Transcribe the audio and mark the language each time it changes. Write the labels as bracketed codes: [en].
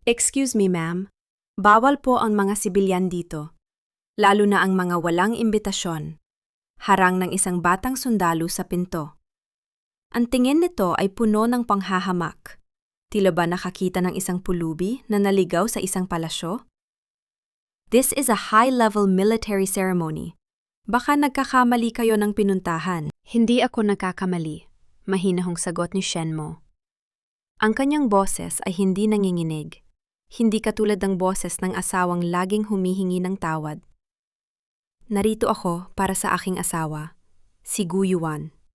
[en] Excuse me, ma'am. [tl] Bawal po ang mga sibilyan dito, lalo na ang mga walang imbitasyon. Harang ng isang batang sundalo sa pinto. Ang tingin nito ay puno ng panghahamak. Tila ba nakakita ng isang pulubi na naligaw sa isang palasyo? [en] This is a high-level military ceremony. [tl] Baka nagkakamali kayo ng pinuntahan. Hindi ako nagkakamali, mahinahong sagot ni Shen Mo. Ang kanyang boses ay hindi nanginginig. Hindi katulad ng boses ng asawang laging humihingi ng tawad. Narito ako para sa aking asawa, si Gu Yuan.